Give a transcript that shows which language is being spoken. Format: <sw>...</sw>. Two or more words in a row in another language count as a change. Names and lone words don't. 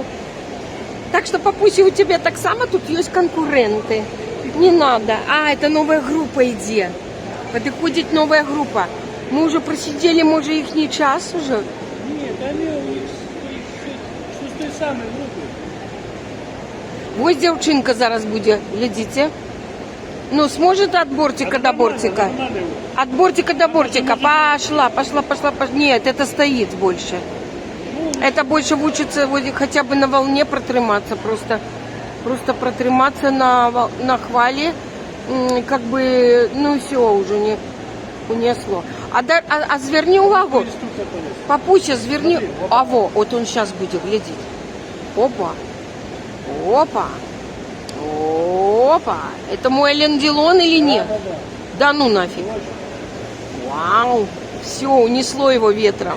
<ru>Так что, папуся, у тебя</ru> <uk>так само</uk> <ru>тут есть конкуренты. Не надо. А, это новая группа иди. Подходит новая группа. Мы уже просидели, может, их не час уже. Нет, они у них что с той самой группы.</ru> <uk>Ось дівчинка зараз буде,</uk> <ru>глядите. Ну, сможет от бортика до бортика? От бортика до бортика. Пошла. Нет, это стоит больше. Это больше учится вот, хотя бы на волне протриматься. Просто протриматься на хвале. Как бы, ну все, уже унесло.</ru> <uk>А зверни увагу.</uk> <ru>Инструкция полез.</ru> <uk>Папуся, зверни.</uk> <ru>Смотри, опа. А во, вот он сейчас будет глядеть. Опа. Опа. Опа. Это мой Элен Делон или нет? Да. Да ну нафиг. Точно. Вау. Все, унесло его ветром.</ru>